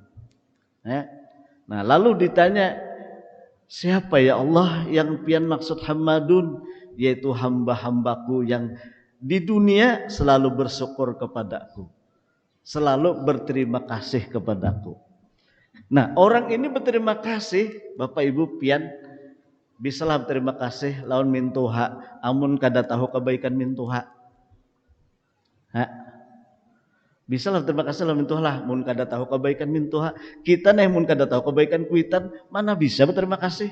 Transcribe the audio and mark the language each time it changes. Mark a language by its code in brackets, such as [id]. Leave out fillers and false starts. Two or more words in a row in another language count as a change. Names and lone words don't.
[bjn] Nah, lalu ditanya, siapa ya Allah yang pian maksud hamadun? Yaitu hamba-hambaku yang di dunia selalu bersyukur kepadaku, selalu berterima kasih kepadaku. Nah, orang ini berterima kasih, Bapak Ibu pian bisalah berterima kasih lawan mintuha, amun kada tahu kebaikan mintuha. Bisalah terima kasih lawan mintuha lah, mun kada tahu kebaikan mintuha. Kita nih mun kada tahu kebaikan kuitan, mana bisa berterima kasih?